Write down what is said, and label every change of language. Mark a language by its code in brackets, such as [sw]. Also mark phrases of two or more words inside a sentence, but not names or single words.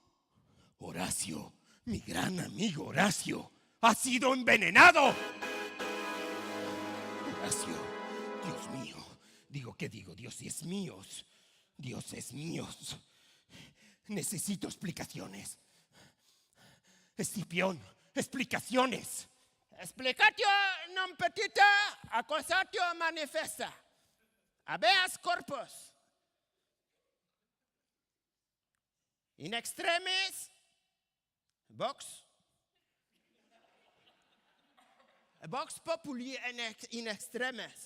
[es] Horacio, mi gran amigo Horacio, ha sido envenenado. Horacio, Dios mío, ¿qué digo? Dios es míos, dioses míos. Necesito explicaciones. Escipión, explicaciones. [la] Explicatio non petita, accusatio manifesta. Habeas corpus. In extremis, vox populi in extremis.